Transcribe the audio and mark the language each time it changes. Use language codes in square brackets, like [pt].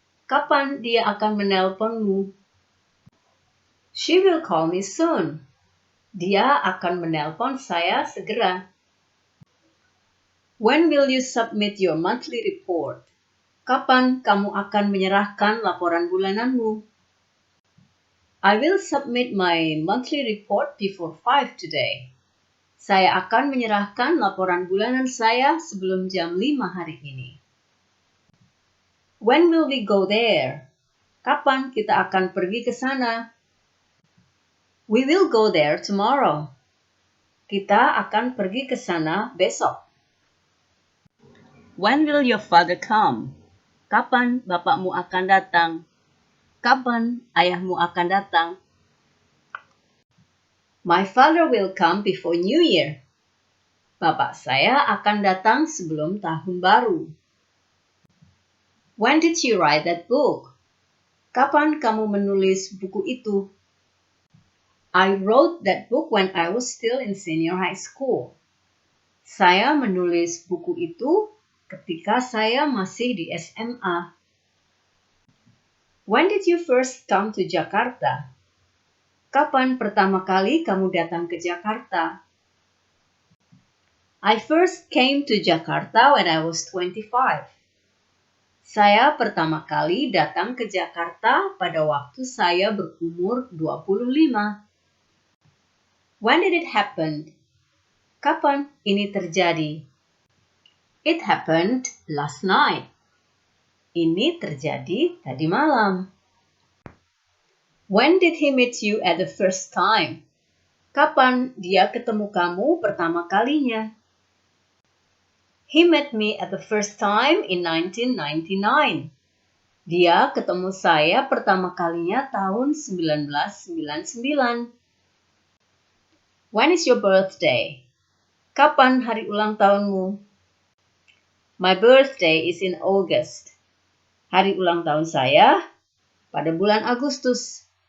[id] Kapan dia akan menelponmu? [en] She will call me soon. [id] Dia akan menelpon saya segera. [en] When will you submit your monthly report? [id] Kapan kamu akan menyerahkan laporan bulananmu? [en] I will submit my monthly report before 5 today. [id] Saya akan menyerahkan laporan bulanan saya sebelum jam 5 hari ini. [en] When will we go there? [id] Kapan kita akan pergi ke sana? [en] We will go there tomorrow. [id] Kita akan pergi ke sana besok. [en] When will your father come? [id] Kapan bapakmu akan datang? Kapan ayahmu akan datang? [en] My father will come before New Year. [id] Bapak saya akan datang sebelum tahun baru. [en] When did you write that book? [id] Kapan kamu menulis buku itu? [en] I wrote that book when I was still in senior high school. [id] Saya menulis buku itu ketika saya masih di SMA. [en] When did you first come to Jakarta? [id] Kapan pertama kali kamu datang ke Jakarta? [en] I first came to Jakarta when I was 25. [id] Saya pertama kali datang ke Jakarta pada waktu saya berumur 25. [en] When did it happen? [id] Kapan ini terjadi? [en] It happened last night. [id] Ini terjadi tadi malam. [en] When did he meet you at the first time? [id] Kapan dia ketemu kamu pertama kalinya? [en] He met me at the first time in 1999. [id] Dia ketemu saya pertama kalinya tahun 1999. [en] When is your birthday? [id] Kapan hari ulang tahunmu? [en] My birthday is in August. [id] Hari ulang tahun saya pada bulan Agustus.